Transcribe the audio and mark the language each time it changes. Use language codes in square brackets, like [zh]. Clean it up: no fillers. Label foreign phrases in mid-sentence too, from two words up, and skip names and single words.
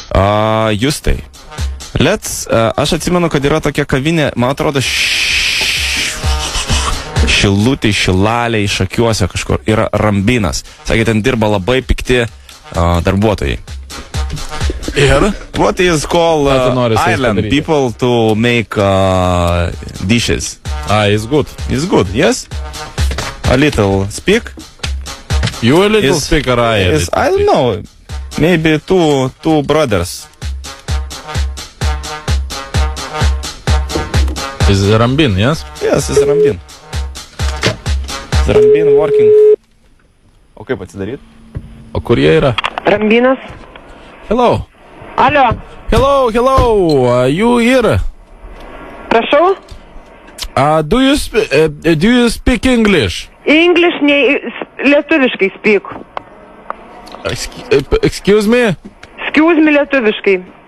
[lt] Justai, aš atsimenu, kad yra tokia kavinė, man atrodo, Šilutėj, Šilalėj, Šakiuose kažkur yra Rambinas. Sakė, ten dirba labai pikti darbuotojai. Ir? [en] What is called island people to make dishes? It's good. It's good, yes? A little speak? You a little speak or I? I don't know. Maybe two brothers. Is Rambin, yes? Yes, it's Rambin. It's Rambin working. [lt] O kaip atsidaryt? O kur jie yra? Rambinas. [en] Hello. [lt] Alio. [en] Hello. You here? [lt] Prašau? [en] Do you speak English? English, lietuviškai speak. Excuse me? Excuse me, lietuviškai.